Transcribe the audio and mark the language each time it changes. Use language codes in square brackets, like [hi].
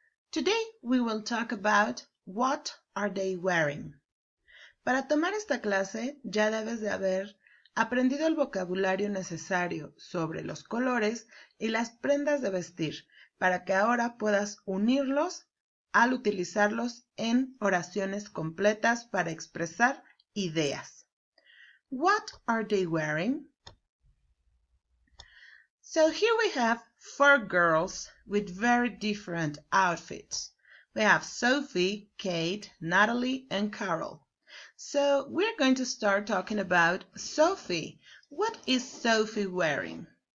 [en] Today we will talk about what are they wearing. [es] Para tomar esta clase ya debes de haber aprendido el vocabulario necesario sobre los colores y las prendas de vestir para que ahora puedas unirlos al utilizarlos en oraciones completas para expresar ideas. [en] What are they wearing? So here we have four girls with very different outfits. We have Sophie, Kate, Natalie, and Carol. So we're going to start talking about Sophie. What is Sophie wearing?